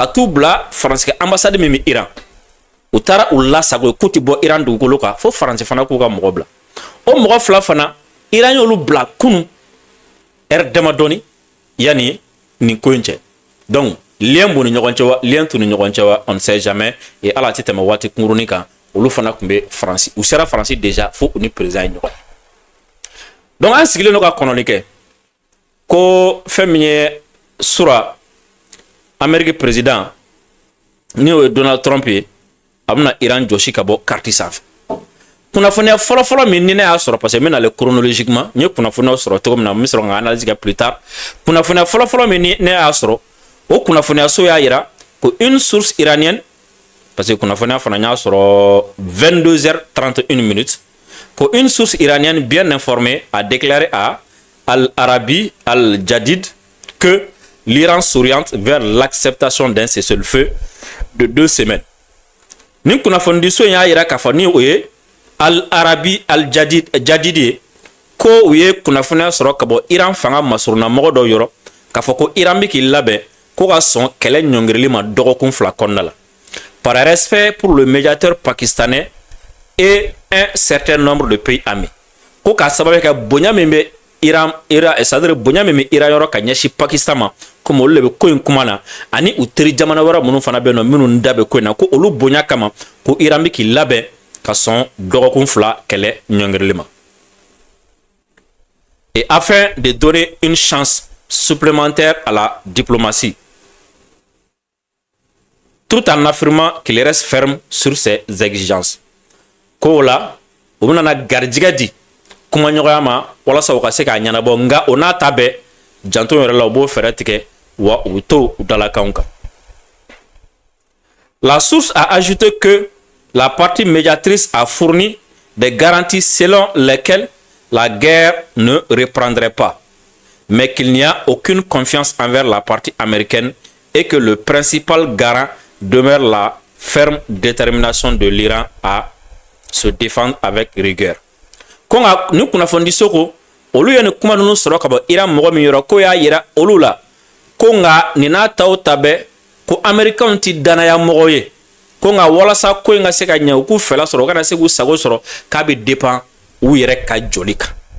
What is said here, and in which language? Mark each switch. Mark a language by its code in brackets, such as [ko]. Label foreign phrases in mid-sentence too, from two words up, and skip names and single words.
[bm] t'u bila France ambassade min bɛ Iran u taara u lasago k'u tɛ bɔ Iran dugukolo kan fo France fana k'u ka mɔgɔ bila o mɔgɔ fila fana Iran y'olu bila kunun heure damadɔni yanni nin ko in cɛ [fr] donc lien [bm] b'u ni ɲɔgɔn cɛ wa lien t'u ni ɲɔgɔn cɛ wa [fr] on ne sait jamais [bm] et ala tɛ tɛmɛ waati kunkurunin kan olu fana tun bɛ France u sera France déjà fo u ni président ye ɲɔgɔn donc an sigilen don ka kɔnɔni kɛ ko fɛn min ye sura Amérique président ni o ye Donald Trump ye a bɛna Iran jɔsi ka bɔ carte sanfɛ kunnafoniya fɔlɔfɔlɔ min ni ne y'a sɔrɔ [fr] parce que [bm] n bɛna ale chronologiquement n ye kunnafoniyaw sɔrɔ cogo min na n bɛ sɔrɔ ka analyse kɛ [fr] plus tard [bm] kunnafoniya fɔlɔfɔlɔ min ni ne y'a sɔrɔ o kunnafoniya so y'a yira ko [fr] une source iranienne parce que [bm] kunnafoniya fana y'a sɔrɔ [fr] 22h31 ko une source iranienne bien informée a déclaré à Al Arabi Al Jadid que l'Iran s'oriente vers l'acceptation d'un cessez-le-feu de 2 semaines. [bm] Ni kunnafoni so y'a yira k'a fɔ ni o ye Al Arabi Al Jadid ye ko u ye kunnafoniya sɔrɔ ka bɔ Iran fanga masuruna mɔgɔ dɔw yɔrɔ k'a fɔ ko Iran bɛ k'i labɛn ko ka sɔn kɛlɛ ɲɔngirili ma dɔgɔkun 2 kɔnɔna la. [fr] Par respect pour le médiateur pakistanais et un certain nombre de pays amis. [bm] Ko k'a sababu kɛ bonya min bɛ Iran c'est-à-dire bonya min bɛ Iran yɔrɔ ka ɲɛsin Pakistan ma comme olu de bɛ ko in kuma na ani u teri jamana wɛrɛ minnu fana bɛ yen nɔ minnu da bɛ ko in na ko olu bonya kama ko Iran bɛ k'i labɛn ka sɔn dɔgɔkun 2 kɛlɛ ɲɔngirili ma. [fr] Et afin de donner une chance supplémentaire à la diplomatie, tout en affirmant qu'il reste ferme sur ses exigences. [bm] Ko la o bɛna garijɛgɛ di kuma ɲɔgɔnya ma walasa u ka se k'a ɲɛnabɔ nka o n'a ta bɛɛ janto yɛrɛ la u b'o fɛɛrɛ tigɛ wa u bɛ to u dalakanw kan. [fr] La source a ajouté que la partie médiatrice a fourni des garanties selon lesquelles la guerre ne reprendrait pas, mais qu'il n'y a aucune confiance envers la partie américaine et que le principal garant demeure la ferme détermination de l'Iran à se défendre avec rigueur. [bm] Ko nga ni kunnafoni soko olu ye ni kuma ninnu sɔrɔ ka bɔ Iran mɔgɔ min yɔrɔ ko y'a yira olu la ko nga nin n'a ta o ta bɛɛ ko Américains ti danaya mɔgɔ ye ko nga walasa ko in ka se ka ɲɛ u k'u fɛla sɔrɔ u kana se k'u sago sɔrɔ k'a bɛ dépend u yɛrɛ ka joli kan.